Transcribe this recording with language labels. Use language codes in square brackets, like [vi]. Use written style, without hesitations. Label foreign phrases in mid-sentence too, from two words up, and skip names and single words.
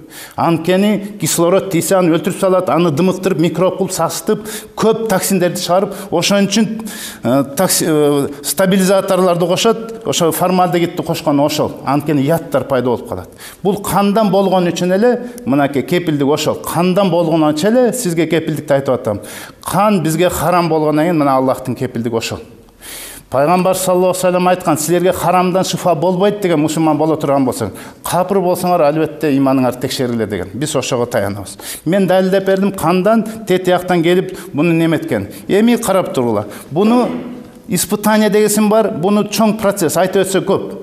[ky] Анткени кислород тийсе аны өлтүрүп салат, аны дымыктырып, микроб кылып сасытып, көп токсиндерди чыгарып, ошон үчүн стабилизаторлорду кошот, ошо формальдегидди кошкон ошол. Анткени яттар пайда болуп калат. Бул кандан болгон үчүн эле, мынакей кепилдик ошол. Кандан болгон үчүн эле сизге кепилдикти айтып атам. Кан бизге харам болгондон кийин мына Аллахтын кепилдиги ошол. Пайгамбар [ar] صلى الله عليه وسلم [ky] айткан, силерге харамдан шифа болбойт деген мусулман боло турган болсоң, капыр болсоңар албетте иманыңар текшерилет деген. Биз ошого таянабыз. Мен далилдеп бердим, кандан, тет жактан келип буну неметкен. Эми карап тургула. Буну испытание дегесин бар, буну чоң процесс, айтып өтсө көп.